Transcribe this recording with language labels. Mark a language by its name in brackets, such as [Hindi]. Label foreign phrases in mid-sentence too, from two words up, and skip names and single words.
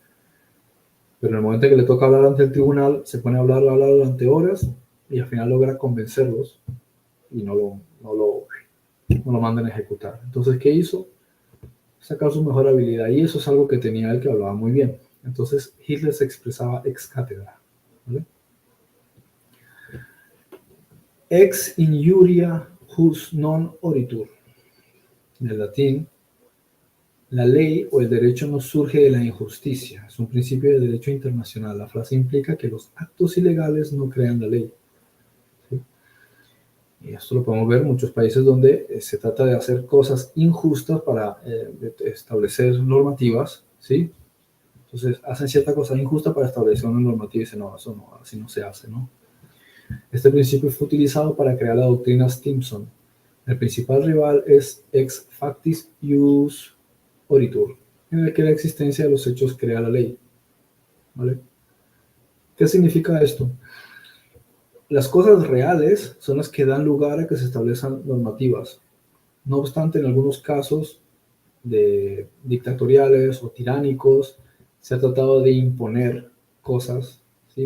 [Spanish] Pero en el momento en que le toca hablar ante el tribunal, se pone a hablar durante horas y al final logra convencerlos y no lo mandan a ejecutar. Entonces, ¿qué hizo? Sacar su mejor habilidad. Y eso es algo que tenía él, que hablaba muy bien. Entonces, Hitler se expresaba [Latin] ex cátedra, [Spanish] ¿vale? [Latin] Ex injuria jus non oritur. [Spanish] En latín, la ley o el derecho no surge de la injusticia, es un principio de derecho internacional. La frase implica que los actos ilegales no crean la ley, ¿sí? Y esto lo podemos ver en muchos países donde se trata de hacer cosas injustas para establecer normativas, ¿sí? Entonces hacen cierta cosa injusta para establecer una normativa y dicen, no, eso no, así no se hace, ¿no? Este principio fue utilizado para crear la doctrina Stimson. El principal rival es [Latin] ex factis ius oritur, [Spanish] en el que la existencia de los hechos crea la ley, ¿vale? ¿Qué significa esto? Las cosas reales son las que dan lugar a que se establezcan normativas. No obstante, en algunos casos de dictatoriales o tiránicos se ha tratado de imponer cosas, ¿sí?